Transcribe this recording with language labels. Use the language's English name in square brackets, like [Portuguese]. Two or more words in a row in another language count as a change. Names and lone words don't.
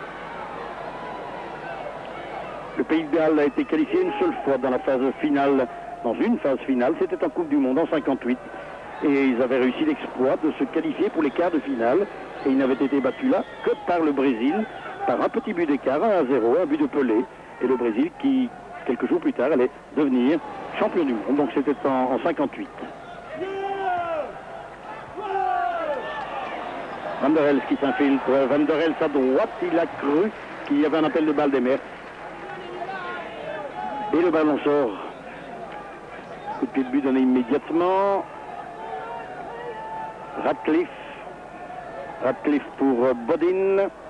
[French] Le Pays de Galles a été qualifié une seule fois dans la phase finale dans une phase finale. C'était en Coupe du Monde en 58. Et ils avaient réussi l'exploit de se qualifier pour les quarts de finale. Et ils n'avaient été battus là que par le Brésil, par un petit but d'écart, 1-0, un but de Pelé. Et le Brésil qui, quelques jours plus tard, allait devenir champion du monde. Donc c'était en 58. Van der Elst qui s'infiltre. Van der Elst à droite, il a cru qu'il y avait un appel de balle des Merckx. Et le ballon sort. Coup de pied de but donné immédiatement. Radcliffe pour Bodin.